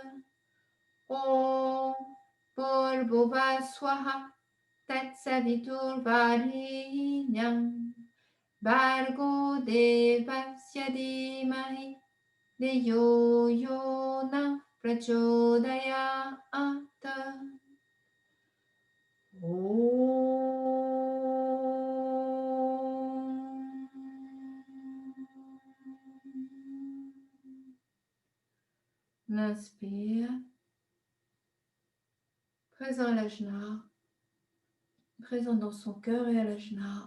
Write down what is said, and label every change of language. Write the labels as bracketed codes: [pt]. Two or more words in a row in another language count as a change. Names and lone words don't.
[sa] ॐ भूर्भुव स्वाहा तत्सवितुर्वरेण्यं भर्गो देवस्य धीमहि धियो यो नः प्रचोदयात्. [fr] On inspire, présent à l'ajna, présent dans son cœur et à l'ajna.